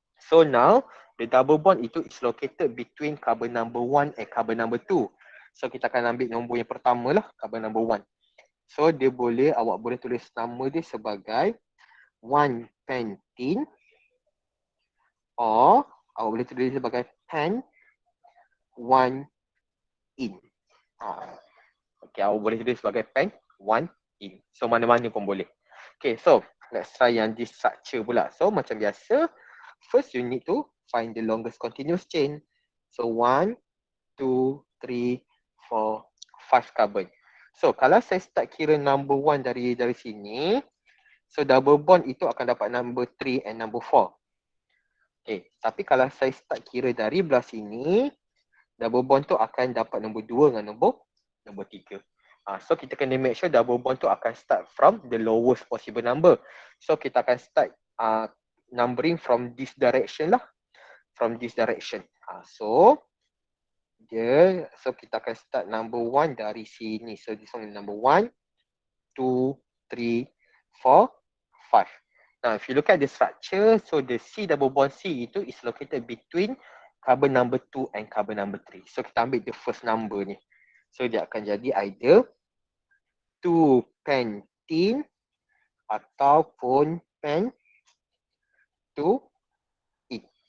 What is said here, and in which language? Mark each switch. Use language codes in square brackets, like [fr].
[en] So now, the double bond itu is located between carbon number 1 and carbon number 2. [ms] So kita akan ambil nombor yang pertama lah, carbon number 1. So awak boleh tulis nama dia sebagai 1 pentene, or awak boleh tulis sebagai pen 1 in. Okay, awak boleh tulis sebagai pen 1 in. So mana-mana pun boleh. Okay, so [en] let's try [ms] yang this structure pula. [en] So [ms] macam biasa, [en] first you need to find the longest continuous chain. So 1, 2, 3, 4, 5 carbon. [ms] So kalau saya start kira number 1 dari sini, so double bond itu akan dapat number 3 and number 4. Okay, tapi kalau saya start kira dari belah sini, double bond tu akan dapat nombor 2 dengan nombor 3. So kita kena make sure double bond tu akan [en] start from the lowest possible number. So [ms] kita akan [en] start numbering from this direction lah. From this direction. [ms] So kita akan start number 1 dari sini. [en] So this one is number 1, 2, 3, 4, 5. Now if you look at the structure, so the C double bond C itu is located between carbon number 2 and carbon number 3. [ms] So kita ambil [en] the first number [ms] ni. So dia akan jadi either 2 pentene ataupun pen 2 in.